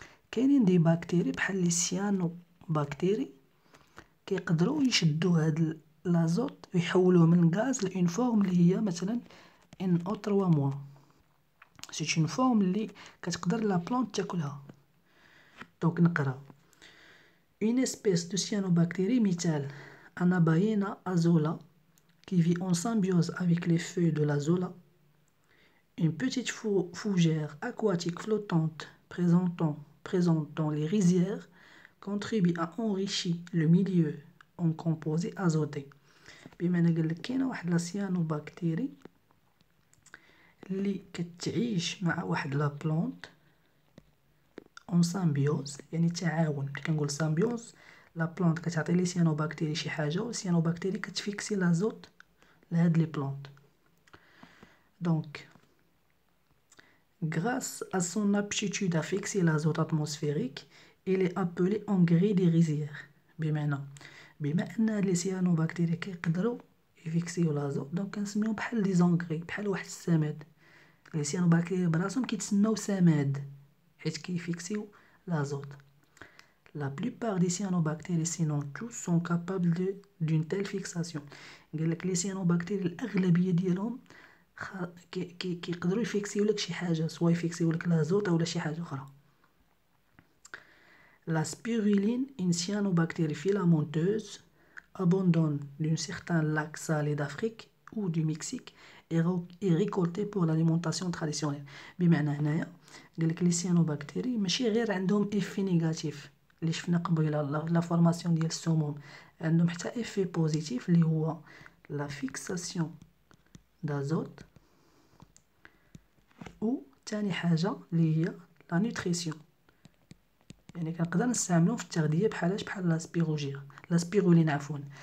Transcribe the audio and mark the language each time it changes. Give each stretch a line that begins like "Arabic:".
Arabic: كاينين دي بكتيري بحال لي سيانو بكتيري كيقدروا يشدوا هاد لازوت ويحولوه من غاز لأون فورم اللي هي مثلا ان او 3 موا. سي اون فورم اللي كتقدر لا بلونط تاكلها. دونك نقرا
French: une espèce de cyanobactérie مثال Anabaena azola qui vit en symbiose avec les feuilles de l'azola, une petite fougère aquatique flottante présente dans les rizières, contribue à enrichir le milieu
Arabic: اون كومبوزي ازوتي. بمعنى قال لك كاينه واحد لا سيانوباكتيري اللي كتعيش مع واحد لا بلونط اون سامبيوز، يعني تعاون. كنقول سامبيوز، لا بلونط كتعطي لي سيانوباكتيري شي حاجه، والسيانوباكتيري كتفيكسي لازوت لهاد لي بلونط.
French: دونك grâce à son aptitude à fixer l'azote atmosphérique, il est appelé engrais des rizières.
Arabic: بما ان لي سيانوباكتيري كيقدروا يفيكسيو لازوت، دونك كنسميوهم بحال لي زونغري، بحال واحد السماد. لي سيانوباكتيري براسهم كيتسموا سماد حيت كيفيكسيو
French: l'azote. La plupart des cyanobactéries, sinon tous, sont capables d'une telle fixation.
Arabic: قال لك لي سيانوباكتيري الاغلبيه ديالهم كيقدروا يفيكسيو لك شي حاجه، سوا يفيكسيو لك لازوت اولا شي حاجه اخرى.
French: La spiruline, une cyanobactérie filamenteuse abondante d'un certain lac salé d'Afrique ou du Mexique est récoltée pour l'alimentation traditionnelle.
Arabic: بمعنى هنايا قال لك لي سيانوباكتيري ماشي غير عندهم افي نيجاتيف اللي شفنا قبيله لا فورماسيون ديال السموم، عندهم حتى افي بوزيتيف اللي هو لا فيكساسيون دازوت، و ثاني حاجه اللي هي لا نوتريسيون، يعني كنقدر نستعملو في التغذيه بحالاش بحال لا سبيرولين عفوا.